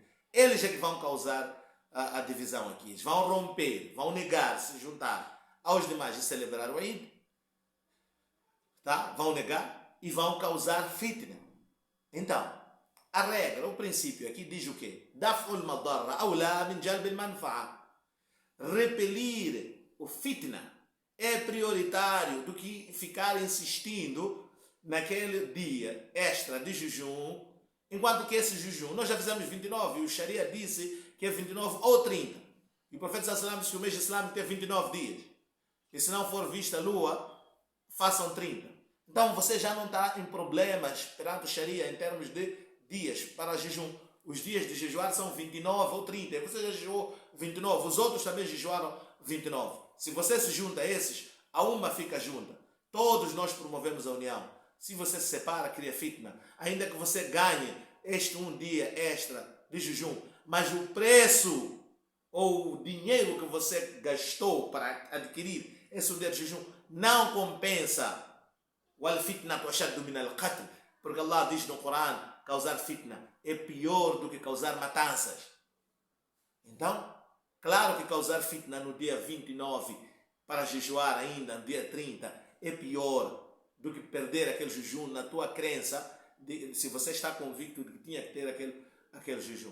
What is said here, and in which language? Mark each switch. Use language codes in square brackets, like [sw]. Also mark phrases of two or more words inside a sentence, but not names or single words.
[pt] Eles é que vão causar a divisão aqui. Eles vão romper, vão negar, se juntar aos demais e celebrar o Eid. Tá? Vão negar e vão causar fitna. Então, a regra, o princípio aqui diz o quê? [ar] دفع المضرة أولى من جلب المنفعة. [pt] Repelir o fitna é prioritário do que ficar insistindo naquele dia extra de jejum, enquanto que esse jejum, nós já fizemos 29 e o Sharia disse que é 29 ou 30. E o profeta [ar] صلى الله عليه وسلم [pt] disse que o mês islâmico tem 29 dias. E se não for vista a lua, façam 30. Então você já não está em problemas perante o Sharia em termos de dias para jejum. Os dias de jejuar são 29 ou 30. Você já jejuou 29, os outros também jejuaram 29. Se você se junta a esses, a uma fica junta. Todos nós promovemos a união. Se você se separa, cria fitna. Ainda que você ganhe um dia extra de jejum, mas o preço ou o dinheiro que você gastou para adquirir esse dia de jejum não compensa. [ar] والفتنة أشد من القتل, [pt] porque Allah diz no Corão, causar fitna é pior do que causar matanças. Então, claro que causar fitna no dia 29 para jejuar ainda no dia 30 é pior do que perder aquele jejum na tua crença, se você está convicto de que tinha que ter aquele jejum.